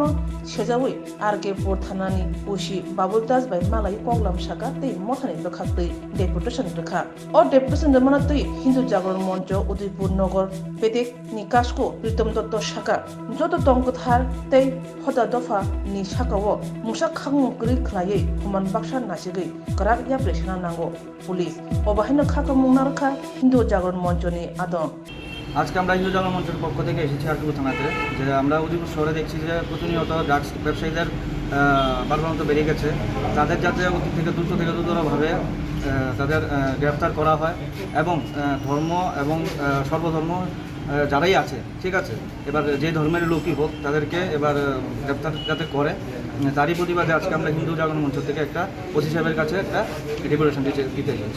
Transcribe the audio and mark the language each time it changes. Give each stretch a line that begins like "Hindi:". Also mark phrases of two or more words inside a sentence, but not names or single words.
Kok Borok: सेजावै आरकेपुर थानानि उसी बाबुलदास बाय मालाय कगलाम सागा तै मथानि रोखा तै डेपुटेशन रोखा अ डेपुटेशन जमाना तै हिंदू जागरण मंच उदयपुर नगर बेदे निकासको प्रीतम दत्त सागा जत दंगथार तै हदा दफा नि सागावो मुसा खांमुगरि खलायै हुमान बाक्सा नासिगै गराक या प्रेसना नांगो पुलिस अबाहिनो खाका मुंनारखा हिंदू जागरण मंचनि आदम
Bangla: আজকে আমরা হিন্দু জাগরণ মঞ্চের পক্ষ থেকে এসেছি আরকিপুর থানাতে যে আমরা উদয়পুর শহরে দেখছি যে প্রতিনিয়ত ড্রাগস ব্যবসায়ীদের বারবারন্ত বেড়ে গেছে তাদের যাতে অতি থেকে দ্রুতভাবে তাদের গ্রেফতার করা হয় এবং ধর্ম এবং সর্বধর্ম যারাই আছে ঠিক আছে এবার যে ধর্মের লোকই হোক তাদেরকে এবার গ্রেফতার যাতে করে তারই প্রতিবাদে আজকে আমরা হিন্দু জাগরণ মঞ্চ থেকে একটা ওসি সাহেবের কাছে একটা ডেপুটেশন দিতে এসেছি।